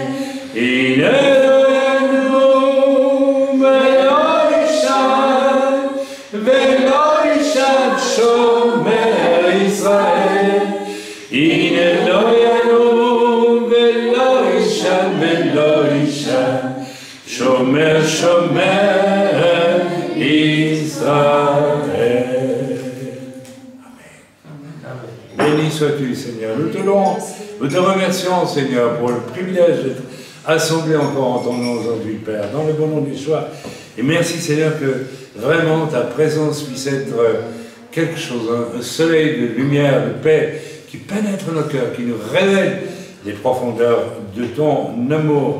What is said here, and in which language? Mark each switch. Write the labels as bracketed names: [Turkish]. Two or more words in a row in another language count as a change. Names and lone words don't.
[Hebrew] הנה לא ינום ולא ישן, ולא ישן, שומר ישראל. הנה לא ינום ולא ישן, ולא ישן, שומר שומר ישראל. [French] Béni sois-tu, Seigneur. Nous te louons, nous te remercions, Seigneur, pour le privilège d'être assemblés encore en ton nom aujourd'hui, Père, dans le bon nom du choix. Et merci, Seigneur, que vraiment ta présence puisse être quelque chose, un soleil de lumière, de paix, qui pénètre nos cœurs, qui nous révèle les profondeurs de ton amour.